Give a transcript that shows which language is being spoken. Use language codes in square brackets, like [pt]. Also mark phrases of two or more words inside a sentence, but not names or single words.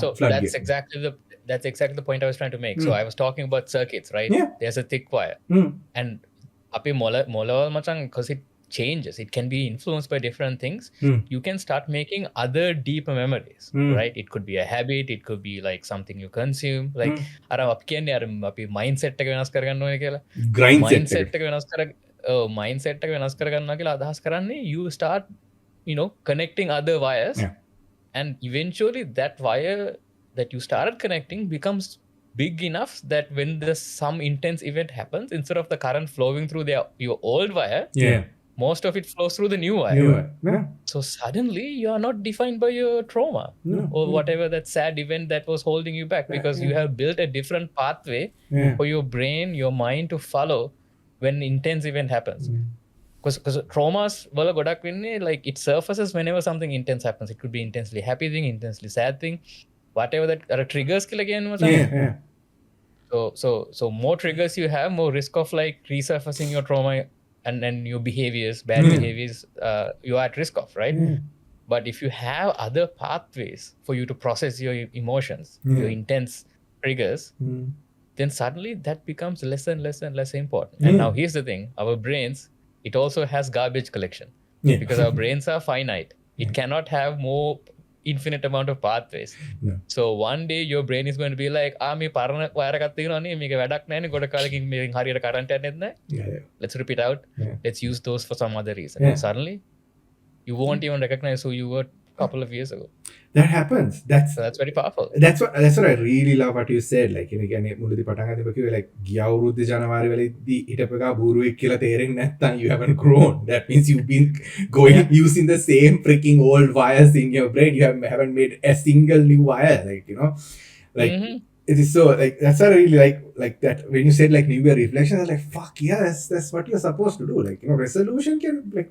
[en] So that's exactly the point I was trying to make. So I was talking about circuits, right? Yeah. There's a thick wire. And [si] අපි මොළ මචං, [en] because it changes. It can be influenced by different things. You can start making other deeper memories, right? It could be a habit. It could be like something you consume. [si] Like, mindset එක වෙනස් කරගන්න ඕනේ කියලා. Mindset එක වෙනස් කරගන්නවා කියලා අදහස් කරන්නේ, [en] you start, connecting other wires. Yeah. And eventually that wire that you started connecting becomes big enough that when some intense event happens, instead of the current flowing through your old wire, most of it flows through the new wire. Yeah. So suddenly you are not defined by your trauma or whatever that sad event that was holding you back, because you have built a different pathway for your brain, your mind to follow when intense event happens. Because traumas [si] වල ගොඩක් වෙන්නේ, [en] like, it surfaces whenever something intense happens. It could be intensely happy thing, intensely sad thing, whatever that are triggers [si] කියලා කියන්නේ මචං. [en] So more triggers you have, more risk of like resurfacing your trauma and your behaviors, bad behaviors, you are at risk of, right? But if you have other pathways for you to process your emotions, your intense triggers, then suddenly that becomes less and less and less important. And now here's the thing, our brains, it also has garbage collection, because our brains are finite. It cannot have more infinite amount of pathways. So one day your brain is going to be like, [si] මේ පරණ වයර් එකක් තියෙනවා නේ, මේක වැඩක් නැහැ නේ, ගොඩ කාලෙකින් මේකෙන් හරියට කරන්ට් යන්නේ නැහැ. [en] Let's rip it out. Let's use those for some other reason. And suddenly you won't even recognize who you were a couple of years ago. That happens. So that's very powerful. That's what I really love what you said. Like, [si] කියන්නේ මුලදී පටන් ගන්නකොට කිව්වේ like ගිය අවුරුද්දේ ජනවාරි වෙලදී හිටපෙකා බූරුවෙක් කියලා තේරෙන්නේ නැත්නම් [en] you haven't grown. That means you've been going using the same freaking old wires in your brain. You haven't made a single new wire. Like, like it is so like, that's what I really like that when you said like New Year reflection. I was like, fuck yeah, that's what you're supposed to do. Like, resolution can like.